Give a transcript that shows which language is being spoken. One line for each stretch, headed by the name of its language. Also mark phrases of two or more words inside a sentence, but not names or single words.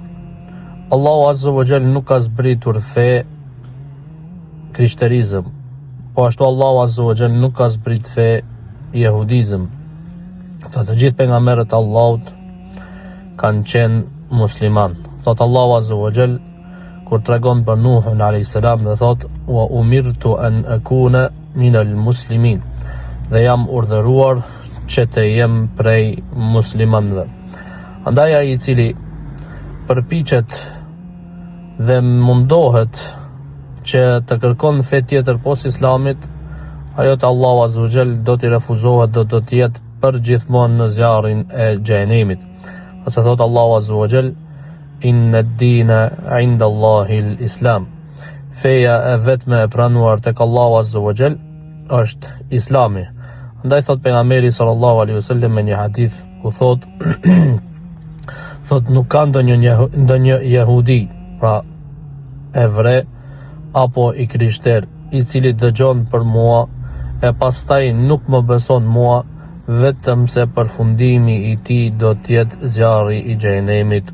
Albanian: Allahu
Arabic: عز وجل
Albanian: nuk ka zbritur fe krishterizëm, po ashtu Allahu
Arabic: عز وجل
Albanian: nuk ka zbrit fe jehudizëm. Të gjithë pejgamberët e Allahut kanë qenë musliman. Thot Allahu
Arabic: عز وجل
Albanian: kur tregon për Nuhun
Arabic: عليه السلام
Albanian: dhe thot:
Arabic: وأمرت أن أكون من المسلمين,
Albanian: dhe jam urdhëruar që të jem prej muslimanëve. Andaj ai I cili përpiqet dhe mundohet që të kërkon fe tjetër pos Islamit, ajo të Allahu
Arabic: عز وجل
Albanian: do t'i refuzohet, do t'jetë përgjithmonë në zjarrin e xhenemit. Asa thot Allahu
Arabic: عز وجل: إن الدين عند الله الإسلام.
Albanian: Feja e vetme e pranuar tek Allahu
Arabic: عز وجل
Albanian: është Islami. Andaj thot pejgamberi
Arabic: صلى الله عليه وسلم
Albanian: në një hadith ku thot thot nuk ka ndonjë jehudi, pra evre apo I krishter, I cili dëgjon për mua e pastaj nuk më beson mua, vetëm se përfundimi I tij do t'jetë zjarri I xhenemit.